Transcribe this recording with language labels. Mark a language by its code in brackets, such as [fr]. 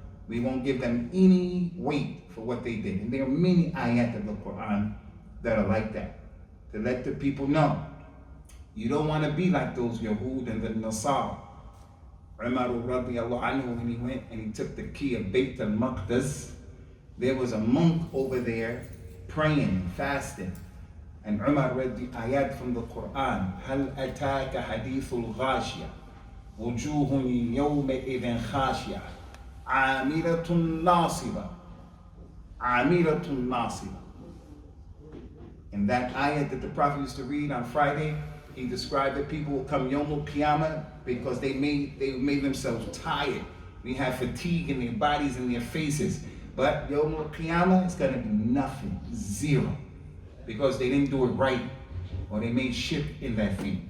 [en] We won't give them any weight for what they did. And there are many ayat of the Quran that are like that, to let the people know. You don't want to be like those Yahud and the Nasara. Umar radiallahu anhu, when he went and he took the key of Bayt al-Maqdis, there was a monk over there praying, fasting. And Umar read the ayat from the Quran, [ar] هَلْ أَتَاكَ حَدِيثُ الْغَاشِيَةِ وُجُوهٌ يَوْمَئِذٍ خَاشِيَةٌ عَامِلَةٌ نَاصِبَةٌ عَامِلَةٌ نَاصِبَةٌ. [en] In that ayat that the Prophet used to read on Friday, he described that people will come Yawm al-Qiyamah because they made themselves tired. We have fatigue in their bodies and their faces. But Yawm al-Qiyamah is going to be nothing, zero, because they didn't do it right, or they made shirk in that thing.